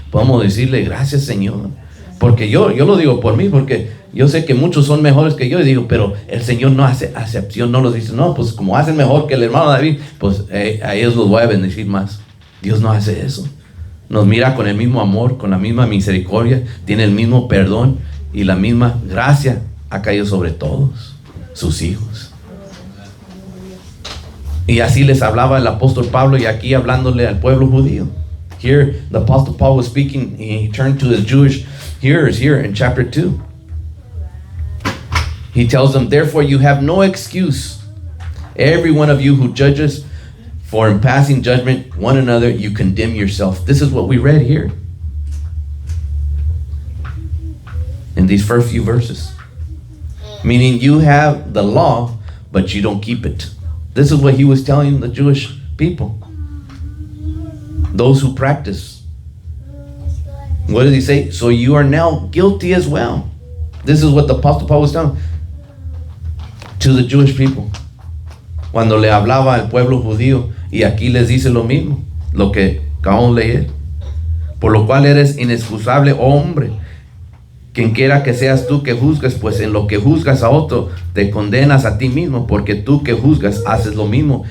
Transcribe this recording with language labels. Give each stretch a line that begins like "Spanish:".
Spanish: Podemos decirle gracias, Señor. Porque yo lo digo por mí, porque yo sé que muchos son mejores que yo, y digo, pero el Señor no hace acepción, no los dice, no, pues como hacen mejor que el hermano David, pues a ellos los voy a bendecir más. Dios no hace eso. Nos mira con el mismo amor, con la misma misericordia, tiene el mismo perdón y la misma gracia ha caído sobre todos sus hijos. Y así les hablaba el apóstol Pablo, y aquí hablándole al pueblo judío.
English: Here, the apostle Paul was speaking, he turned to his Jewish hearers here in chapter 2. He tells them, therefore you have no excuse, every one of you who judges, for in passing judgment one another you condemn yourself. This is what we read here in these first few verses. Meaning you have the law, but you don't keep it. This is what he was telling the Jewish people, those who practice. What does he say? So you are now guilty as well. This is what the apostle Paul was telling to the Jewish people.
Spanish: Cuando le hablaba al pueblo judío, y aquí les dice lo mismo, lo que acabamos de leer. Por lo cual eres inexcusable, oh hombre, quien quiera que seas tú que juzgas, pues en lo que juzgas a otro, te condenas a ti mismo, porque tú que juzgas haces lo mismo.